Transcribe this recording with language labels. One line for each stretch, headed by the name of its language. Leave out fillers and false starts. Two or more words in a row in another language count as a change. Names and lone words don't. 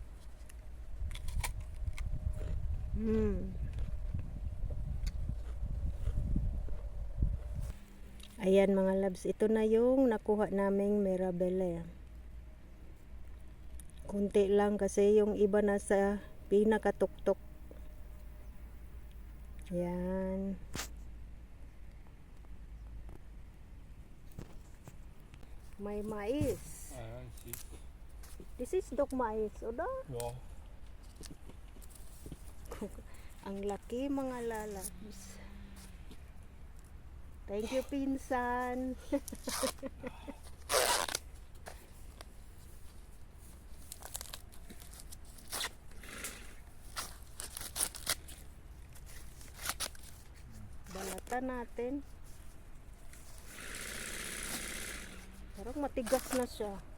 Filipino: Ayan mga labs, ito na yung nakuha naming Mirabelle. Kunti lang kasi yung iba nasa pinakatuktok. Ayan. May mais.
German: Ja, siehst du.
English: This is dog mais, oder?
German: Ja.
Filipino: Ang laki mga lalabs.
English: Thank you,
Filipino: pinsan. Balatan natin. Parang matigas na siya.